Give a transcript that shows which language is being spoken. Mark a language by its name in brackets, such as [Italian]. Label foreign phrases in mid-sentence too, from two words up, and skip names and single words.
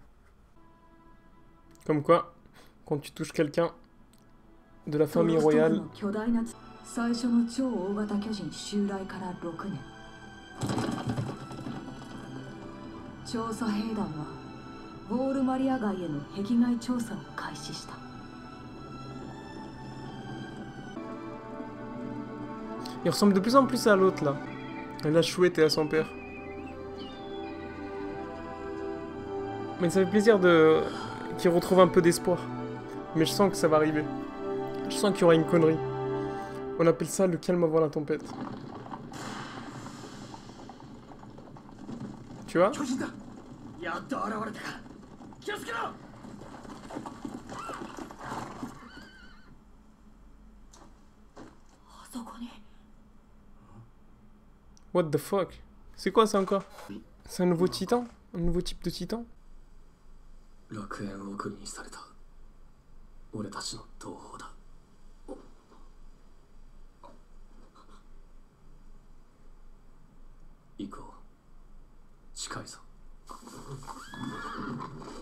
[French] Comme quoi, quand tu touches quelqu'un de la famille royale. [Japanese] 巨大な最初の超大型巨人襲来から6年。調査兵団はウォールマリア街への壁外調査を開始した。 [French] Il ressemble de plus en plus à l'autre là. À la chouette et à son père. Mais ça fait plaisir de qu'il retrouve un peu d'espoir. Mais je sens que ça va arriver. Je sens qu'il y aura une connerie. On appelle ça le calme avant la tempête. Tu vois? [Japanese] やっと現れたか。気をつけろ。あそこに。 [English] What the fuck? [French] C'est quoi ça encore? C'est un nouveau titan? Un nouveau type de titan? [Japanese] 楽園を送りにされた俺たちの同胞だ。行こう。近いぞ。